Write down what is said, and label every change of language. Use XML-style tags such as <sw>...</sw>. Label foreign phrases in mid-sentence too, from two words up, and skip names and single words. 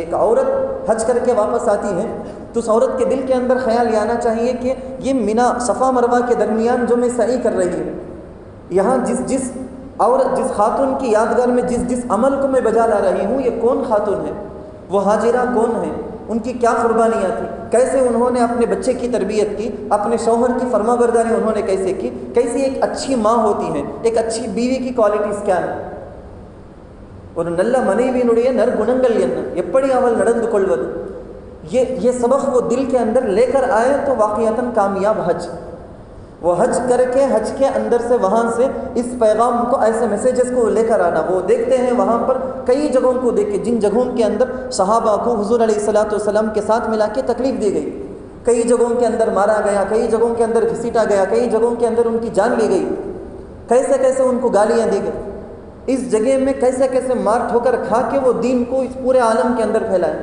<ur>ایک عورت حج کر کے واپس آتی ہے تو اس عورت کے دل کے اندر خیال یہ آنا چاہیے کہ یہ منا صفا مروہ کے درمیان جو میں سعی کر رہی ہوں، یہاں جس اور جس خاتون کی یادگار میں جس عمل کو میں بجا لا رہی ہوں، یہ کون خاتون ہے، وہ حاجرہ کون ہے، ان کی کیا قربانیاں تھیں، کیسے انہوں نے اپنے بچے کی تربیت کی، اپنے شوہر کی فرما برداری انہوں نے کیسے کی، کیسی ایک اچھی ماں ہوتی ہے، ایک اچھی بیوی کی کوالٹیز کیا ہے.</ur> <ta>ஒரு நல்ல மனைவியினுடைய நற்குணங்கள் என்ன, எப்படி அவள் நடந்து கொள்வது,</ta> <ur>یہ سبق وہ دل کے اندر لے کر آئے تو واقعتاً کامیاب حج. وہ حج کر کے حج کے اندر سے وہاں سے اس پیغام کو، ایسے میسیجز کو لے کر آنا. وہ دیکھتے ہیں وہاں پر کئی جگہوں کو دیکھ کے، جن جگہوں کے اندر صحابہ کو حضور</ur> <ar>علیہ الصلوۃ والسلام</ar> <ur>کے ساتھ ملا کے تکلیف دی گئی، کئی جگہوں کے اندر مارا گیا، کئی جگہوں کے اندر گھسیٹا گیا، کئی جگہوں کے اندر ان کی جان لی گئی، کیسے کیسے ان کو گالیاں دی گئی، اس جگہ میں کیسے کیسے مار ٹھوکر کھا کے وہ دین کو اس پورے عالم کے اندر پھیلائے.</ur>